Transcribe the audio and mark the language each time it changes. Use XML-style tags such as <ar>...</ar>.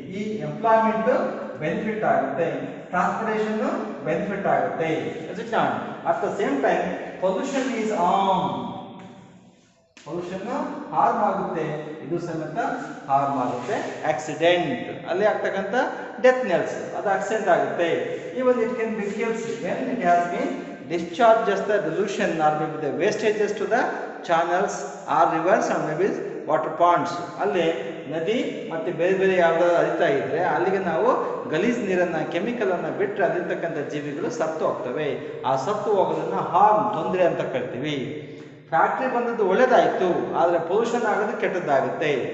<kn>ಈ employment benefit ಆಗುತ್ತೆ, transportation benefit ಆಗುತ್ತೆ.</kn> <en>at the same time pollution is harm,</en> <kn>pollution harm ಆಗುತ್ತೆ, ಇದು ಸಮೇತ ಹಾರ್ಮ್ ಆಗುತ್ತೆ. ಆಕ್ಸಿಡೆಂಟ್, ಅಲ್ಲಿ ಆಗ್ತಕ್ಕಂಥ ಡೆತ್ ನೆಲ್ಸ್, ಅದು ಆಕ್ಸಿಡೆಂಟ್ ಆಗುತ್ತೆ.</kn> <en>Even it can be kills when it has been discharges the dilution or maybe the wastages to the channels or rivers or maybe water ponds.</en> <kn>ಅಲ್ಲಿ ನದಿ ಮತ್ತು ಬೇರೆ ಬೇರೆ ಯಾವುದಾದ್ರು ಹರಿತಾ ಇದ್ದರೆ ಅಲ್ಲಿಗೆ ನಾವು ಗಲೀಜ್ ನೀರನ್ನು, ಕೆಮಿಕಲನ್ನು ಬಿಟ್ಟರೆ ಅಲ್ಲಿರ್ತಕ್ಕಂಥ ಜೀವಿಗಳು ಸತ್ತು ಹೋಗ್ತವೆ. ಆ ಸತ್ತು ಹೋಗೋದನ್ನು ಹಾರ್ಮ್, ತೊಂದರೆ ಅಂತ ಕರಿತೀವಿ. ಫ್ಯಾಕ್ಟ್ರಿ ಬಂದದ್ದು ಒಳ್ಳೇದಾಯಿತು, ಆದರೆ ಪೊಲ್ಯೂಷನ್ ಆಗೋದು ಕೆಟ್ಟದ್ದಾಗುತ್ತೆ.</kn>